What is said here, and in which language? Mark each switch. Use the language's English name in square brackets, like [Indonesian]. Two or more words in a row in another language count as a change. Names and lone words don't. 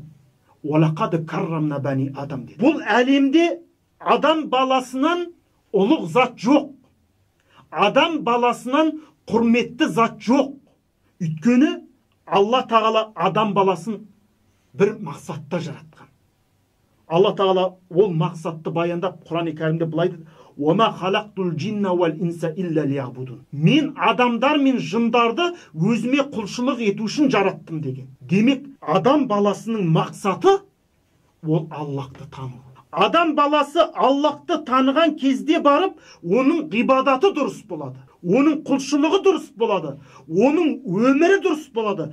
[Arabic] ولقد كرمنا بني آدم [Kazakh] деді. Бұл әлемде адам баласынан ұлық зат жоқ. Адам баласынан құрметті зат жоқ. Өйткені Алла Тағала адам баласын бір мақсатта жаратқан. Алла Тағала ол мақсатты баяндап Құран-ы Кәрімде былай дейді: [Arabic] "وما خلقت الجن والإنس إلا ليعبدون." [Kazakh] Мен адамдар мен жындарды өзіме құлшылық ету үшін жараттым деген. Демек, адам баласының мақсаты ол Аллахты тану. Адам баласы Аллахты таныған кезде барып, оның ғибадаты дұрыс болады. Оның құлшылығы дұрыс болады. Оның өмірі дұрыс болады.